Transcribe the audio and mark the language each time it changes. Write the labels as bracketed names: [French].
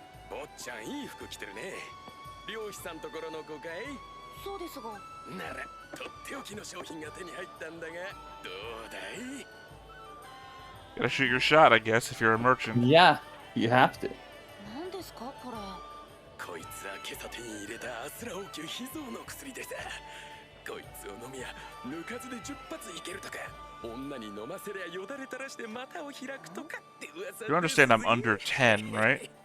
[Japanese] 坊ちゃんいい服着てるね。漁師さんところの子かい？そうですが。ならとっておきの商品が手に入ったんだが、どうだい？ [English] Gotta shoot your shot, I guess, if you're a merchant. Yeah, you have to. [Japanese] 何ですかこれ？こいつは今朝手に入れたアスラ王宮秘蔵の薬でさ。こいつを飲みや抜かずで10発いけるとか。女に飲ませりゃよだれ垂らして股を開くとかって噂。 [English] You understand I'm under 10, right?